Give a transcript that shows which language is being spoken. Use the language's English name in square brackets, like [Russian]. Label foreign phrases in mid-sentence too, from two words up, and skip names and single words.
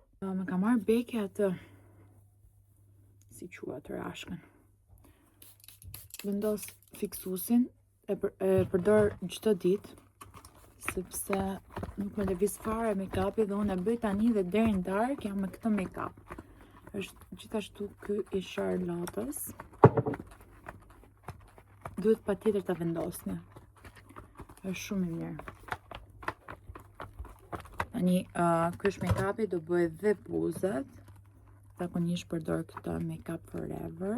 [Albanian] Më ka marrë Beki atë si quhet rashkën. Vendos fiksusin, e përdor çdo ditë, sepse nuk më lëviz fare make-upi dhe unë e bëj tani dhe deri në darkë jam me këtë make-up. Është gjithashtu ky i Charlotte's. Duhet patjetër ta vendosni. Është shumë i mirë. Tani, ky është make-upi, do bëj dhe buzët. Zakonisht përdor këtë Make-up Forever.